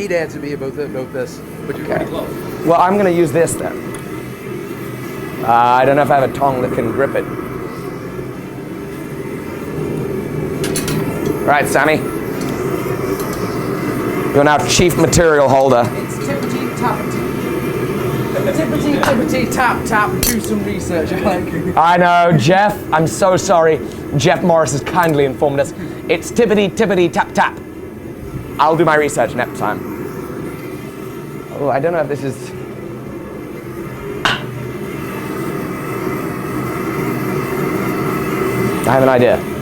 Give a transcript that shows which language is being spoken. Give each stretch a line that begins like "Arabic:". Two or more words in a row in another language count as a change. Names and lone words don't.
English: seed heads would be about this, but you're pretty close. Well, I'm going to use this then. I don't know if I have a tongue that can grip it. Right, Sammy. You're now chief material holder. It's tippity tappity. Tippity tippity tap tap. Do some research, Alec. I know, Jeff. I'm so sorry. Jeff Morris has kindly informed us. It's tippity tippity tap tap. I'll do my research next time. Oh, I don't know if this is. I have an idea.